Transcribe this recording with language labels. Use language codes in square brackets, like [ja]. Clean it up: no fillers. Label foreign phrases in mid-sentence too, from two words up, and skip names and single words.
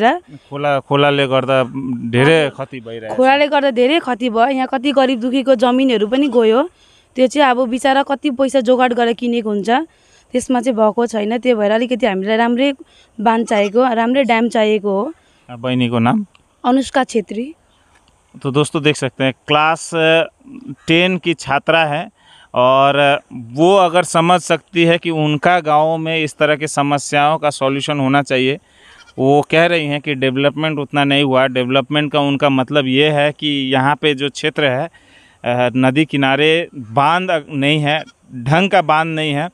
[ne] खोलाले गर्दा धेरै क्षति भइरहेछ। खोलाले गर्दा धेरै क्षति भयो। यहाँ कति गरिब दुखीको जमिनहरू पनि गयो। त्यो चाहिँ अब बिचरा कति पैसा जोगाड गरेर किनेको हुन्छ, त्यसमा चाहिँ भएको छैन। त्यही भएर अलिकति हामीलाई राम्रै बाँध चाहिएको, राम्रै ड्याम चाहिएको हो। [hi] बहनी को नाम? अनुष्का छेत्री। तो दोस्तों देख सकते हैं क्लास 10 की छात्रा है और वो अगर समझ सकती है कि उनका गांव में इस तरह की समस्याओं का सॉल्यूशन होना चाहिए। वो कह रही हैं कि डेवलपमेंट उतना नहीं हुआ। डेवलपमेंट का उनका मतलब ये है कि यहाँ पे जो क्षेत्र है नदी किनारे बांध नहीं है, ढंग का बांध नहीं है।